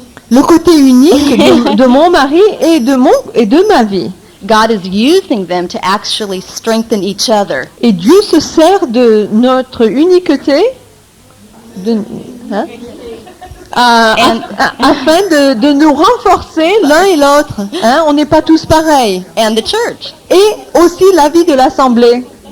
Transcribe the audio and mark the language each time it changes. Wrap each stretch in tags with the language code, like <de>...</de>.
<fr>le côté unique de mon mari et de ma vie.</fr> <en>God is using them to actually strengthen each other.</en> <fr>Et Dieu se sert de notre uniqueté hein, afin de nous renforcer l'un et l'autre. Hein, on n'est pas tous pareils.</fr> <en>And the church.</en> <fr>Et aussi la vie de l'Assemblée.</fr>